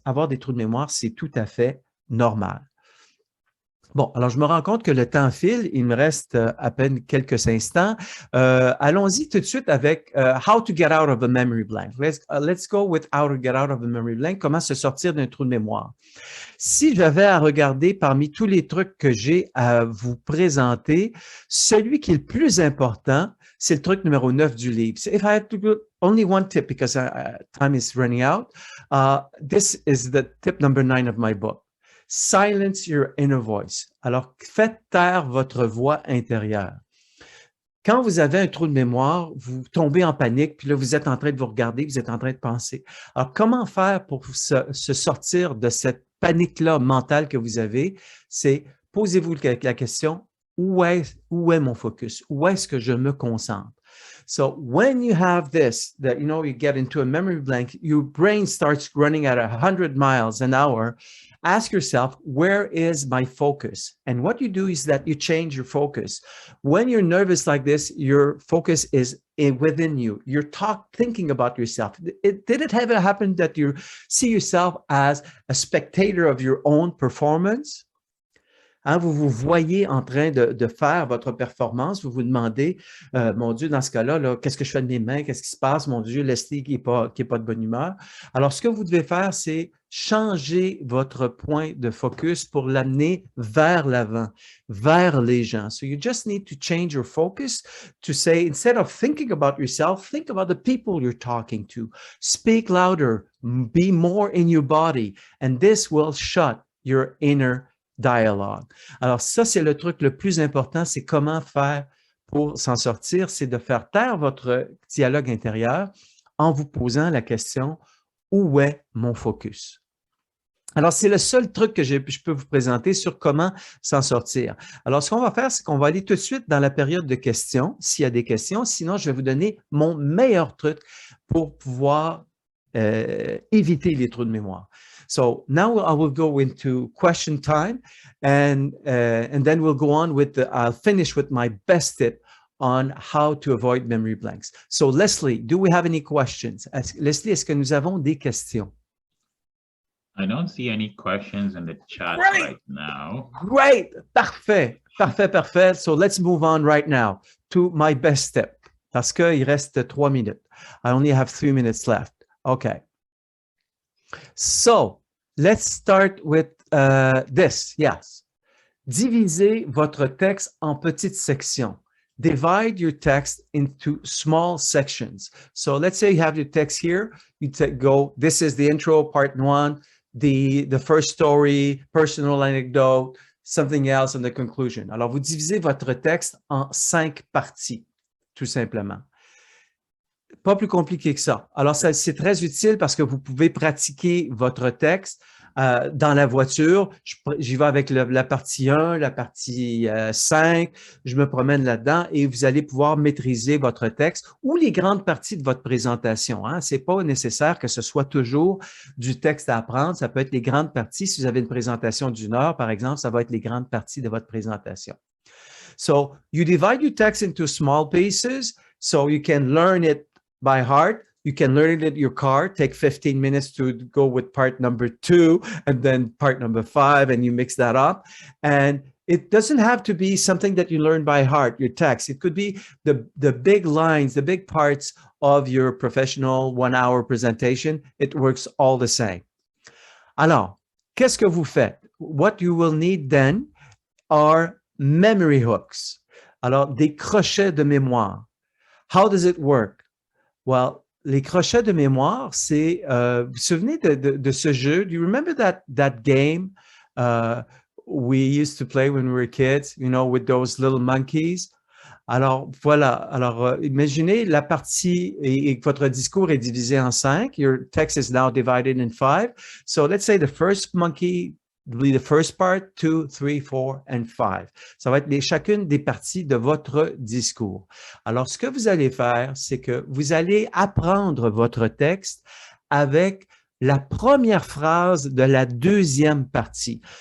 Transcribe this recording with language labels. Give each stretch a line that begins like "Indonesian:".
French: Avoir des trous de mémoire, c'est tout à fait normal. Bon, alors je me rends compte que le temps file, il me reste à peine quelques instants. Allons-y tout de suite avec
English: how to get out of a memory blank. Let's go with how to get out of a memory blank,
French: comment se sortir d'un trou de mémoire. Si j'avais à regarder parmi tous les trucs que j'ai à vous présenter, celui qui est le plus important, c'est le truc numéro 9 du livre.
English: So if I had to go only one tip because time is running out, this is the tip number 9 of my book. Silence your inner voice.
French: Alors, faites taire votre voix intérieure. Quand vous avez un trou de mémoire, vous tombez en panique, puis là, vous êtes en train de vous regarder, vous êtes en train de penser. Alors, comment faire pour se sortir de cette panique-là mentale que vous avez? C'est, posez-vous la question, où est mon focus? Où est-ce que je me concentre?
English: So when you have this, that you get into a memory blank, your brain starts running at 100 miles an hour. Ask yourself, where is my focus? And what you do is that you change your focus. When you're nervous like this, your focus is within you. You're thinking about yourself. Did it ever happen that you see yourself as a spectator of your own performance?
French: Hein, vous vous voyez en train de faire votre performance, vous vous demandez, mon Dieu, dans ce cas-là, là, qu'est-ce que je fais de mes mains, qu'est-ce qui se passe, mon Dieu, Leslie qui est pas de bonne humeur. Alors, ce que vous devez faire, c'est changer votre point de focus pour l'amener vers l'avant, vers les gens.
English: So you just need to change your focus to say, instead of thinking about yourself, think about the people you're talking to. Speak louder, be more in your body, and this will shut your inner dialogue.
French: Alors ça, c'est le truc le plus important, c'est comment faire pour s'en sortir, c'est de faire taire votre dialogue intérieur en vous posant la question, où est mon focus? Alors, c'est le seul truc que je peux vous présenter sur comment s'en sortir. Alors, ce qu'on va faire, c'est qu'on va aller tout de suite dans la période de questions, s'il y a des questions. Sinon, je vais vous donner mon meilleur truc pour pouvoir éviter les trous de mémoire.
English: So now I will go into question time, and then we'll go on with I'll finish with my best tip on how to avoid memory blanks. So Leslie, do we have any questions?
French: Leslie, est-ce que nous avons des questions?
English: I don't see any questions in the chat right now. Great.
French: Parfait. Parfait, parfait.
English: So let's move on right now to my best tip.
French: Parce qu'il reste 3 minutes.
English: I only have 3 minutes left. Okay. So let's start with this. Yes.
French: Divisez votre texte en petites sections.
English: Divide your text into small sections. So let's say you have your text here. You go, this is the intro, part 1. The first story, personal anecdote, something else, and the conclusion.
French: Alors, vous divisez votre texte en 5 parties, tout simplement. Pas plus compliqué que ça. Alors, c'est très utile parce que vous pouvez pratiquer votre texte dans la voiture. J'y vais avec la partie 1, la partie 5, je me promène là-dedans et vous allez pouvoir maîtriser votre texte ou les grandes parties de votre présentation. Hein. Ce n'est pas nécessaire que ce soit toujours du texte à apprendre. Ça peut être les grandes parties. Si vous avez une présentation d'1 heure, par exemple, ça va être les grandes parties de votre présentation.
English: So, you divide your text into small pieces so you can learn it by heart. You can learn it in your car, take 15 minutes to go with part number 2 and then part number 5, and you mix that up. And it doesn't have to be something that you learn by heart, your text. It could be the big lines, the big parts of your professional 1-hour presentation. It works all the same.
French: Alors, qu'est-ce que vous faites?
English: What you will need then are memory hooks.
French: Alors, des crochets de mémoire.
English: How does it work?
French: Well, les crochets de mémoire, c'est, vous vous souvenez de ce jeu?
English: Do you remember that game we used to play when we were kids, you know, with those little monkeys?
French: Alors, voilà. Alors, imaginez la partie et votre discours est divisé en 5.
English: Your text is now divided in 5. So let's say the first monkey will be the first part, 2, 3, 4, and 5.
French: Ça va être chacune des parties de votre discours. Alors, ce que vous allez faire, c'est que vous allez apprendre votre texte avec la première phrase de la deuxième partie.